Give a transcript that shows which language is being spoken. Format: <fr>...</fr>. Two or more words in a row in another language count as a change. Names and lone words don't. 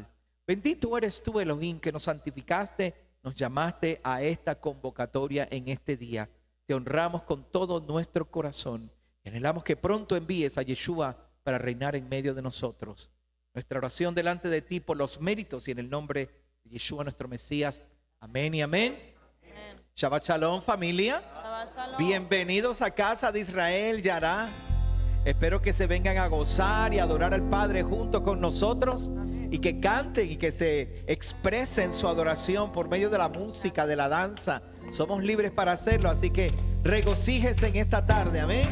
<es>Bendito eres tú, Elohim, que nos santificaste, nos llamaste a esta convocatoria en este día. Te honramos con todo nuestro corazón y anhelamos que pronto envíes a Yeshua para reinar en medio de nosotros. Nuestra oración delante de ti por los méritos y en el nombre de Yeshua nuestro Mesías. Amén y amén.</es> <he>שבת שלום, familia. שבת שלום.</he> <es>Bienvenidos a casa de Israel Yará. Espero que se vengan a gozar y adorar al Padre junto con nosotros y que canten y que se expresen su adoración por medio de la música, de la danza. Somos libres para hacerlo, así que regocíjense en esta tarde, amén.</es>